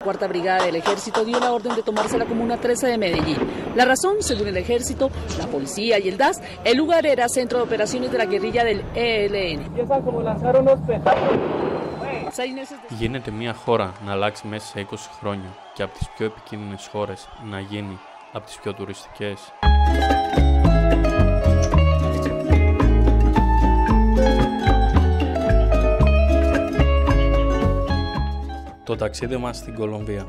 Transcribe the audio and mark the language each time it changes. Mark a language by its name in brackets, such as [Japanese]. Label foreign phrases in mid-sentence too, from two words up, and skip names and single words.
[Spanish] Cuarta Brigada del Ejército dio la orden de tomarse la Comuna 13 de Medellín. La razón, según el Ejército, la policía y el DAS, el lugar era centro de operaciones de la guerrilla del ELN. [Greek] Γίνεται μια χώρα να αλλάξει μέσα σε 20 χρόνια και από τις πιο επικίνδυνες χώρες να γίνει από τις πιο τουριστικές. Το ταξίδι μας στην Κολομβία.